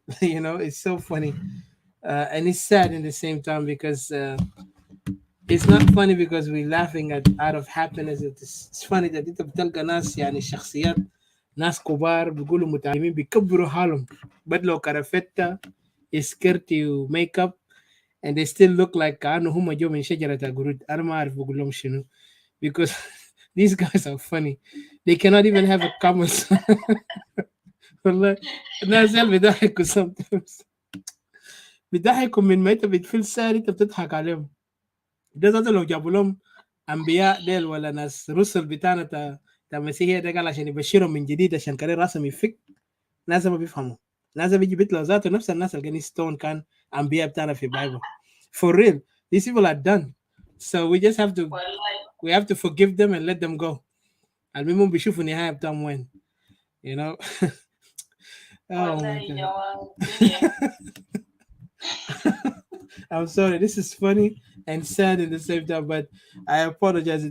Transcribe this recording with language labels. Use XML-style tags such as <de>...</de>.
<en>You know, it's so funny and it's sad in the same time because it's not funny because we're laughing out of happiness. It's funny that</en> <ar>انت بتلقى ناس يعني شخصيات ناس كبار بيقولوا متعلمين بيكبروا حالهم بدلوا كرافتة سكرتي وميك اب</ar> <en>and they still look like</en> <ar>كأنه هم جو من شجرة قرود. أنا ما أعرف بقول لهم شنو</ar> <en>because these guys are funny. They cannot even have a comment.</en> <ar>والله الناس اللي بيضحكوا</ar> <en>sometimes</en> <ar>بيضحكوا من ما انت بتفيل ساري انت بتضحك عليهم. ده ذاته لو جابوا لهم انبياء ديل ولا ناس رسل بتاعنا تا مسيحيه ده قال عشان يبشرهم من جديد عشان كده راسهم يفك، ناس ما بيفهموا. ناس بيجي بيطلع ذاته نفس الناس اللي ستون كان انبياء بتاعنا في بايبل.</ar> <en>For real, these people are done. So we just have to forgive them and let them go.</en> <ar>المهم بيشوفوا النهايه بتاعهم وين.</ar> <en>You know. Oh my God. I'm sorry, this is funny and sad in the same time, but I apologize.</en>